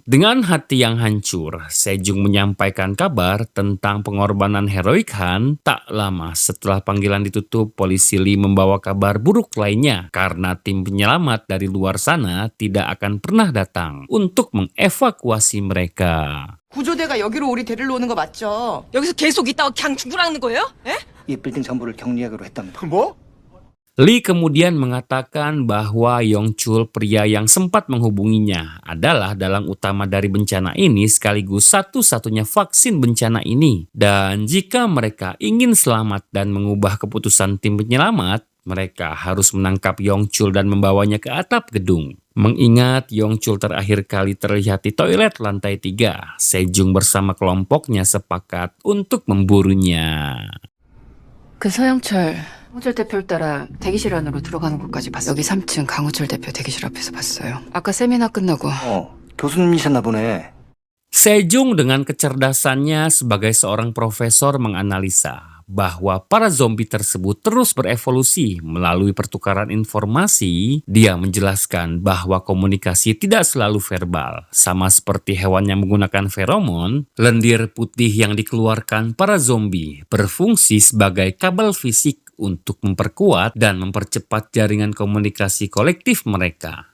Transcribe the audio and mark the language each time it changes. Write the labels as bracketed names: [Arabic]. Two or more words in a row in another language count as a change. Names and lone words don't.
[Indonesian] Dengan hati yang hancur, Sejong menyampaikan kabar tentang pengorbanan heroik Han. Tak lama setelah panggilan ditutup, polisi Lee membawa kabar buruk lainnya karena tim penyelamat dari luar sana tidak akan pernah datang untuk mengevakuasi mereka. [Korean] 구조대가 여기로 우리 데리러 오는 거 맞죠? 여기서 계속 있다가 그냥 죽으라는 거예요? 예? 이 빌딩 전부를 격리하기로 했답니다. 뭐? [Indonesian] Lee kemudian mengatakan bahwa Yongchul, pria yang sempat menghubunginya, adalah dalang utama dari bencana ini sekaligus satu-satunya vaksin bencana ini. Dan jika mereka ingin selamat dan mengubah keputusan tim penyelamat, mereka harus menangkap Yongchul dan membawanya ke atap gedung. Mengingat Yongchul terakhir kali terlihat di toilet lantai 3, Sejong bersama kelompoknya sepakat untuk memburunya. [Korean] 그 서영철, 강우철 대표를 따라 대기실 안으로 들어가는 것까지 봤어요. 여기 3층 강우철 대표 대기실 앞에서 봤어요. 아까 세미나 끝나고. 교수님이셨나 보네. [Indonesian] Sejong dengan kecerdasannya sebagai seorang profesor menganalisa bahwa para zombie tersebut terus berevolusi melalui pertukaran informasi. Dia menjelaskan bahwa komunikasi tidak selalu verbal. Sama seperti hewan yang menggunakan feromon, lendir putih yang dikeluarkan para zombie berfungsi sebagai kabel fisik untuk memperkuat dan mempercepat jaringan komunikasi kolektif mereka.